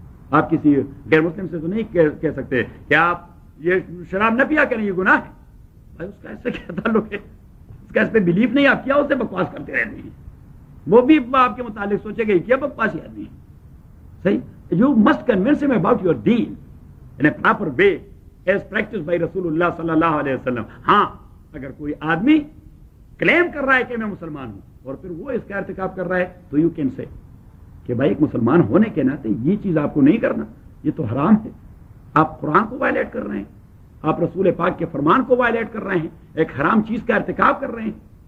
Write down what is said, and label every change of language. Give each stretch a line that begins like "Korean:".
Urdu: آپ کسی غیر مسلم سے تو نہیں کہہ سکتے کہ آپ یہ شراب نہ پیا کریں, یہ گناہ ہے. بھائی اس کا اس سے کیا تعلق ہے؟ اس کا اس پہ بلیف نہیں, آپ کیا اس سے بکواس کرتے رہتے ہیں؟ وہ بھی آپ کے متعلق سوچے گئے کیا بکواس ہی آدمی ہے. صحیح.
English: You must convince him about your deen in a proper way as practiced by رسول اللہ صلی اللہ علیہ وسلم.
Urdu: ہاں اگر کوئی آدمی کلیم کر رہا ہے کہ میں مسلمان ہوں اور پھر وہ اس کا ارتکاب کر رہا ہے, تو
English: you can say
Urdu: کہ بھائی ایک مسلمان ہونے کے ناطے یہ چیز آپ کو نہیں کرنا, یہ تو حرام ہے. آپ قرآن کو وائلیٹ کر رہے ہیں, آپ رسول پاک کے فرمان کو وائلیٹ کر رہے ہیں, ایک حرام چیز کا ارتکاب کر رہے ہیں.